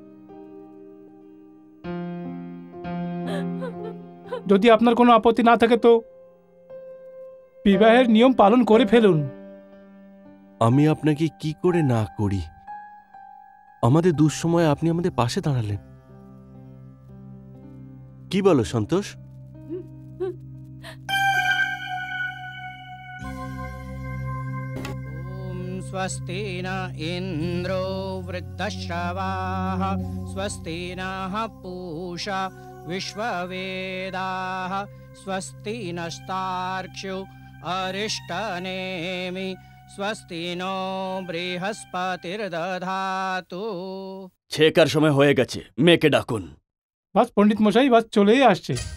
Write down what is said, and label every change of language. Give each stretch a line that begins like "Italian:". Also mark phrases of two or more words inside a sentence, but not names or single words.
Bangla: যদি আপনার কোনো আপত্তি না থাকে তো বিবাহের নিয়ম পালন করে ফেলুন। আমি আপনাকে কি করে না করি? আমাদের দুঃসময়ে আপনি আমাদের পাশে দাঁড়ালেন। কি বলো সন্তোষ?
Sanskrit: स्वस्ति न इन्द्रो वृद्धश्रवाः स्वस्ति नः पूषा विश्ववेदाः स्वस्ति नस्तार्क्ष्यो अरिष्टनेमि स्वस्ति नो बृहस्पतिर्दधातु।
Bangla: ছেকার সময় হয়ে গেছে, মেয়েকে ডাকুন। বাস পণ্ডিত মশাই, বাস চলেই আসছে।